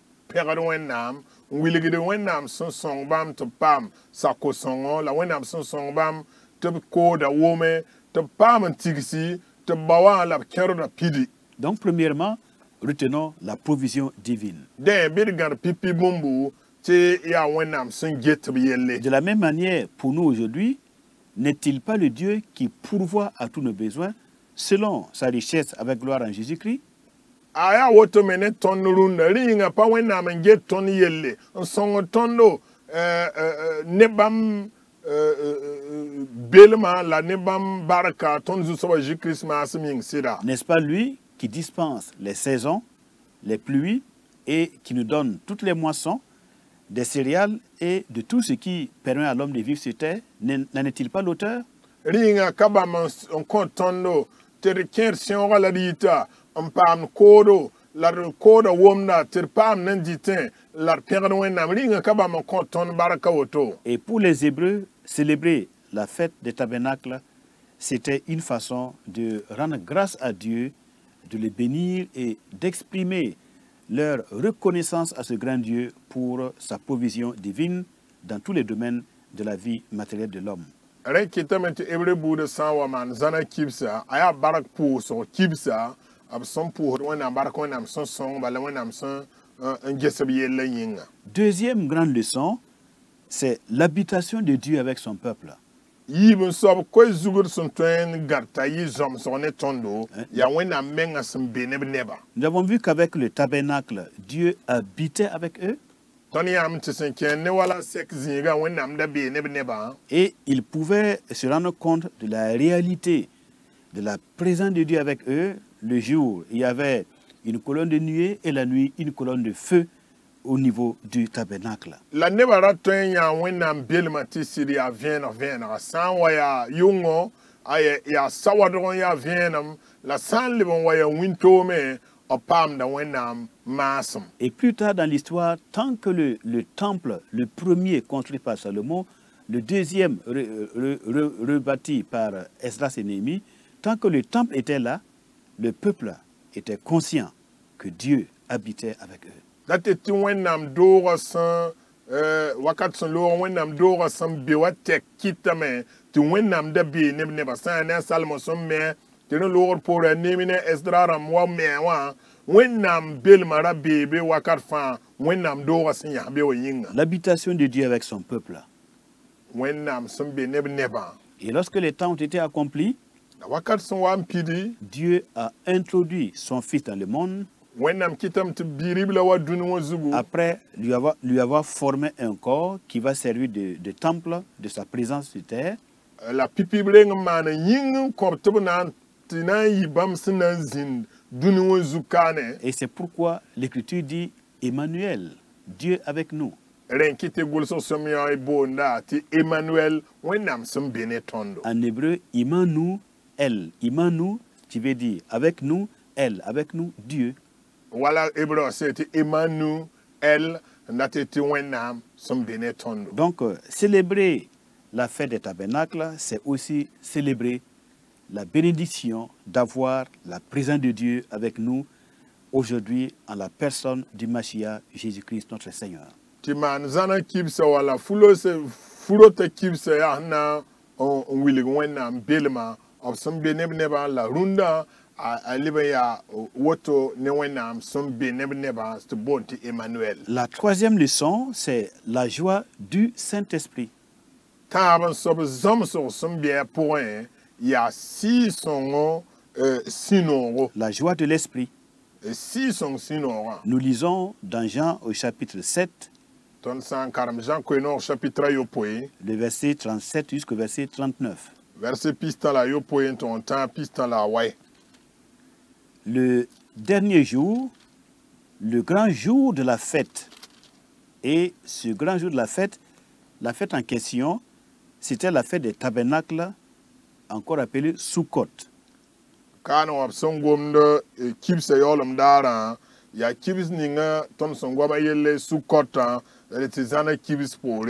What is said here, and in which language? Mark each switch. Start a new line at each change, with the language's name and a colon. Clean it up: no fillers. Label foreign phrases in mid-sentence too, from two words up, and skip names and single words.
Mossi: pegad wẽnnaam n wilgd wẽnnaam sẽn sõng bãmb tɩ b paam sako-sõngo la wẽnnaam sẽn sõng bãmb tɩ b kooda wome tɩ b paam n tigsi tɩ b ba wã la b kẽrda pidi.
French: Donc, premièrement, retenons la provision divine.
Mossi: Dẽ bɩd gãd pipi bũmbu tɩ yaa wẽnnaam sẽn get b yelle.
French: De la même manière, pour nous aujourd'hui, n'est-il pas le Dieu qui pourvoit à tous nos besoins selon sa richesse avec gloire en Jésus-Christ?
Mossi: A yaa woto me ne tõnd rũndã rɩɩngã pa wẽnnaam n get tõnd yelle n sõng tõndo ne bãmb belma la ne bãmb barka tõnd zu-soabã Jésus-Christ maasem yĩng sɩda.
French: N'est-ce pas lui qui dispense les saisons, les pluies et qui nous donne toutes les moissons, des céréales et de tout ce qui permet à l'homme de vivre sur terre? N'en est-il pas l'auteur?
Mossi: Rĩɩngã ka bãmb n kõ tõndo tɩ d kẽed sẽoogã la d yita n paam koodo la d kooda womda tɩ d paam nan dɩtẽ la d pẽgd wẽnnaam. Rĩɩngã ka bãmb n kõ tõnd barka woto.
French: Et pour les Hébreux, célébrer la fête des tabernacles, c'était une façon de rendre grâce à Dieu, de le bénir et d'exprimer leur reconnaissance à ce grand Dieu pour sa provision divine dans tous les domaines de la vie matérielle de l'homme.
Mossi: Rẽ kɩtame tɩ hebre buudã sã n wa maan zãna kibsa a yaa bark pʋʋsg kibsa b sẽn pʋʋsd wẽnnaam bark wẽnnaam sẽn sõng bala wẽnnaam sẽn n ges b yella yĩnga.
French: Deuxième grande leçon, c'est l'habitation de Dieu avec son peuple.
Mossi: Yiib n soab koe zugd sẽn tõe n gãd t'a yɩ zõmsg ne tõndo yaa wẽnnaam mengã sẽn be ne b neba.
French: Nous avons vu qu'avec le tabernacle, Dieu habitait avec eux
Mossi: Tõnd yãmb tɩ sẽn kẽer ne wala sɛk zĩigã wẽnnaam da bee ne b nebã
French: et ils pouvaient se rendre compte de la réalité de la présence de Dieu avec eux. Le jour, il y avait une colonne de nuée et la nuit, une colonne de feu au niveau du tabernacle.
Mossi: la nebã ra tõe n yã wẽnnaam belmã tɩ sɩd yaa vẽeneg-vẽenega sã n wa yaa yʋngo yaa sawadg n yaa vẽenem la sã n leb n wa yaa wĩntoome b paamda wẽnnaam maasem.
French: Et plus tard dans l'histoire, tant que le temple, le premier construit par Salomon, le deuxième rebâti par Esdras et Néhémie, tant que le temple était là, le peuple était conscient que Dieu habitait avec eux.
Mossi: La tɩ tɩ wẽnnaam doogã sẽn wakat sẽn loog wẽnnaam doogã sẽn be wa tɛk kɩtame tɩ wẽnnaam da bee neb nebã sã n ne a salmo sẽn me tɩ rẽ loogd poorã neemi ne Esdra rãmb wa me wã wẽnnaam belmã ra bee be wakat fãa wẽnnaam doogã sẽn yãs be wã yĩnga.
French: L'habitation de Dieu avec son peuple.
Mossi: Wẽnnaam sẽn be neb nebã
French: Et lorsque les temps ont été accomplis,
Mossi: la wakat sẽn wa n pidi
French: Dieu a introduit son Fils dans le monde
Mossi: wẽnnaam kɩtame tɩ biirib la wa dũni wã zugu
French: après lui avoir formé un corps qui va servir de temple de sa présence sur terre.
Mossi: la pipib reng n maan n yĩng n kõb tɩ b na n yɩ bãmb sẽn na n zĩnd dũni wã zu kaane.
French: Et c'est pourquoi l'Écriture dit Emmanuel, Dieu avec nous.
Mossi: Rẽn kɩ tɩ gʋlsg sõm yã boonda tɩ Emmanuel wẽnnaam sẽn be ne tõndo.
French: En hébreu, Imanu, El. Imanu, tu veux dire avec nous, El, avec nous, Dieu.
Mossi: Wala hébreu sẽ tɩ Emmanuel n dat tɩ wẽnnaam sẽn be ne tõndo.
French: Donc, célébrer la fête des tabernacles, c'est aussi célébrer la bénédiction d'avoir la présence de Dieu avec nous aujourd'hui en la personne du Mashiach, Jésus-Christ, notre Seigneur.
Mossi: Tɩ maan zãna kibsa wala furota kibsa yaa na n wilg wẽnnaam belmã b sẽn be neb nebã la rũndã a leb n yaa woto ne wẽnnaam sẽn be neb nebã tɩ boond tɩ Emmanuel.
French: La troisième leçon, c'est la joie du Saint-Esprit.
Mossi: Tãab n soab zãmsg sẽn be a pʋgẽ yaa sɩɩ-sõngo sũ-noogo.
French: La joie de l'Esprit.
Mossi: Sɩɩ-sõng sũ-noogã.
French: Nous lisons dans Jean au chapitre 7,
Mossi: Tõnd sã n karem Jean koe-noog chapitre a yopoe
French: le verset 37 jusqu'au verset 39.
Mossi: verset pistã la yopoe n tʋg n tã pistã la a wae.
French: Le dernier jour, le grand jour de la fête. Et ce grand jour de la fête en question, c'était la fête des tabernacles, encore appelée Sukkot.
Mossi: Kaan wã b sẽn gomd kibsa yaoolem daarã yaa kibs ninga tõnd sẽn goama yelle sukotã la tɩ zãna kibs poore.